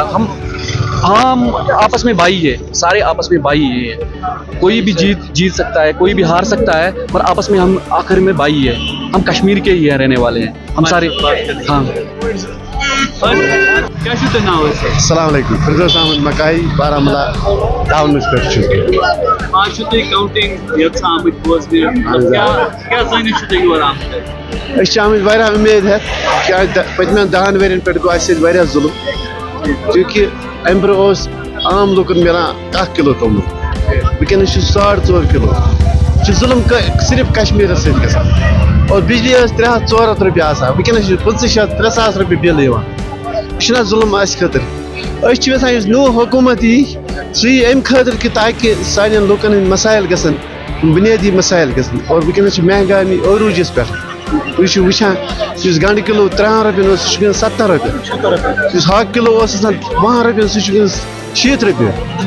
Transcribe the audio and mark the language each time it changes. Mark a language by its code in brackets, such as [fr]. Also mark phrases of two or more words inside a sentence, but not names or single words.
[ur] ہم آپس میں بھائی ہے, سارے آپس میں بھائی ہیں, کوئی بھی جیت سکتا ہے, کوئی بھی ہار سکتا ہے, پر آپس میں ہم آخر میں بھائی ہے. ہم کشمیر کے ہی رہنے والے ہیں ہم سارے. ہاں [ar] السلام علیکم. [ks] فردوس احمد مکائی بارہمولہ ٹاؤنس پہ. آج کاؤنٹنگ آمت واریاہ امید ہے کہ پتمین 10 ورین پہ گو اس واریاہ ظلم, چونکہ امہ برو عام لوکن ملان 1 کلو تومل, ونکس 4.5 کلو. ظلم صرف کشمیر ست گژھان, اور بجلی 300-400 رۄپیہِ آسان, ونکس 2500-3000 رۄپیہِ بل یوان. یہ ظلم اس خاطر. اس یژھان یُس نوٚو حکومت یی سُہ یی امہِ خٲطرٕ کہ تاکہ سانٮ۪ن لُکن ہٕنٛدۍ مسائل گژھن بنیٲدی مسائل گژھن. اور ونکس چھِ مہنگانی عروٗجس پٮ۪ٹھ. تُہۍ چھِو وٕچھان یُس گنڈٕ کلو 3 رۄپین اوس سُہ چھُ گژھان 70 رۄپیہِ, یُس ہاکہٕ کلو اوس آسان 12 رۄپین سُہ چھُ گژھان 60 رۄپیہِ.